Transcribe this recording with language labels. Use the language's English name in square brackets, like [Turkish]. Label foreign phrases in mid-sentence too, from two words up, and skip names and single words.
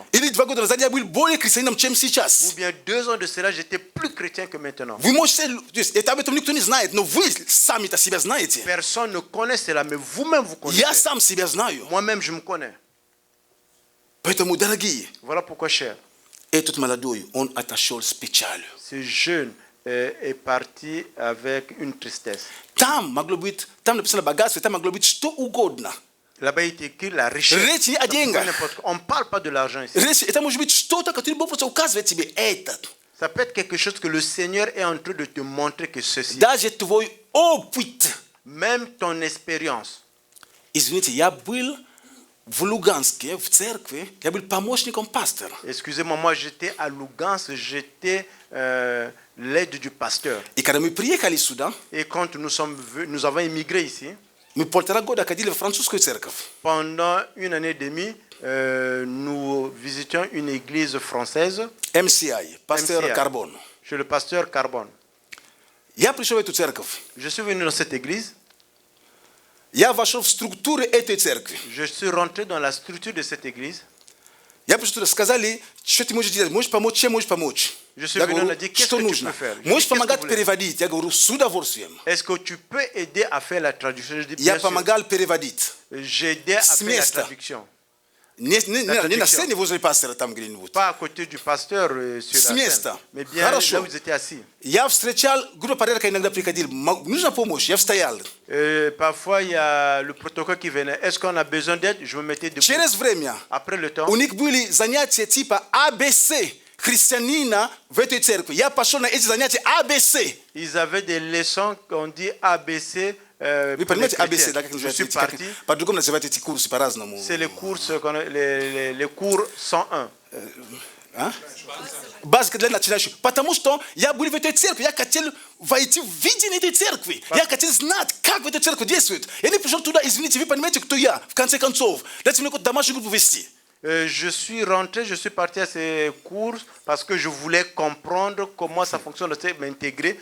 [Russian] Или 2 года назад я был более христианином, чем [French] Ou [Russian] сейчас. [French] bien 2 ans de cela, j'étais plus chrétien que maintenant. [Russian] Вы можете, то есть это об этом никто не знает, но вы сами-то себя знаете. [French] Personne ne connaît cela, mais vous-même vous [Russian] Я [French] connaissez. [Russian] сам себя знаю. [French] Moi-même, je me connais. [Russian] Поэтому, дорогие, [French] Voilà pourquoi, cher, [Russian] этот молодой, он отошел с печалью. [French] ce jeune est parti avec une tristesse. [Russian] Там могло быть, там написано богатство, там могло быть что угодно. [French] Là-bas, il est écrit la richesse. [Russian] Речь не о [French] Ça peut être [Russian] деньгах. [French] n'importe quoi. On ne parle pas de l'argent ici. [Russian] Речь, это может быть что-то, которое Бог просто указывает тебе. Это. [French] Ça peut être quelque chose que le Seigneur est en train de te montrer que ceci. [Russian] Даже твой опыт. [French] Même ton expérience. [Russian] Извините, я был в Луганске, в церкви, я был помощником пастора. [French] Excusez-moi, moi j'étais à Lugansk, j'étais l'aide du pasteur. [Russian] И когда мы приехали сюда, [French] Et quand nous avons immigré ici, [Russian] мы 1,5 года ходили в французскую церковь. [French] pendant une année et demie, nous visitions une église française [Russian] MCI, пастор MCI. Карбон. [French] chez le pasteur Carbone. [Russian] Я пришел в эту церковь. [French] Je suis venu dans cette église, [Russian] Я вошел в структуру этой церкви. [French] je suis rentré dans la structure de cette église. [Russian] Я пришел туда, сказали, что ты можешь делать, можешь помочь, чем можешь помочь. [French] Je suis [Russian] Я [French] venu, on [Russian] говорю, [French] a dit, qu'est-ce [Russian] что [French] que tu [Russian] нужно? [French] peux faire? Je dis, [Russian] Можешь [French] qu'est-ce que [Russian] помогать [French] vous voulez? [Russian] переводить? Я говорю, с удовольствием. [French] Est-ce que tu peux aider à faire la traduction? Je dis, [Russian] Я [French] bien sûr. [Russian] помогал переводить. [French] J'ai aidé à [Russian] С [French] faire la [Russian] места. [French] traduction. [Russian] Не на [French] traduction. [Russian] сцене возле пастора там где-нибудь. [French] Pas à côté du pasteur sur [Russian] С [French] la scène, [Russian] места. [French] mais bien [Russian] Хорошо. [French] là où vous étiez assis. [Russian] Я встречал, группа порядка иногда приходили. Нужна помощь? Я стоял. [French] Parfois, il y a le protocole qui venait. Est-ce qu'on a besoin d'aide? Je me mettais debout. [Russian] Через время [French] Après le temps, [Russian] у них были занятия типа АБС христианина в этой церкви. Я пошел на эти занятия АБС. [French] ils avaient des leçons qu'on dit ABC. [Russian] Вы [French] pour les [Russian] понимаете, АБС, [French] chrétiens. [Russian] да, как [French] Je [Russian] называется? [French] suis parti. [Russian] По-другому называют эти курсы по-разному. [French] C'est les cours 101. [Russian] А? Базика для начинающих. Потому что я был в этой церкви, я хотел войти в видение этой церкви. Я хотел знать, как в этой церкви действует. Я не пришел туда, извините, вы понимаете, кто я, в конце концов. Дайте мне какую-то домашнюю группу вести. [French] Je suis rentré, je suis parti à ces cours parce que je voulais comprendre comment ça fonctionne, m'intégrer.